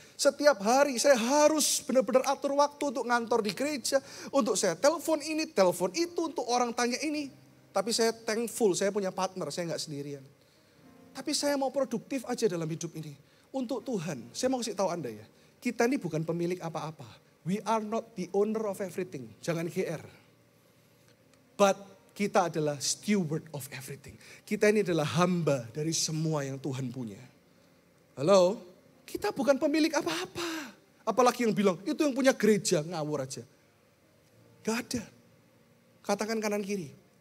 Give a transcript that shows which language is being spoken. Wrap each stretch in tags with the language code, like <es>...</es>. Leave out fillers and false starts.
<id>Setiap hari saya harus benar-benar atur waktu untuk ngantor di gereja. Untuk saya telepon ini, telepon itu. Untuk orang tanya ini. Tapi saya thankful, saya punya partner, saya gak sendirian. Tapi saya mau produktif aja dalam hidup ini. Untuk Tuhan, saya mau kasih tahu Anda ya. Kita ini bukan pemilik apa-apa.</id> <en>We are not the owner of everything.</en> <id>Jangan GR. But kita adalah</id> <en>steward of everything.</en> <id>Kita ini adalah hamba dari semua yang Tuhan punya. Halo? Kita bukan pemilik apa-apa. Apalagi yang bilang, itu yang punya gereja, ngawur aja. Gak ada. Katakan kanan kiri.</id>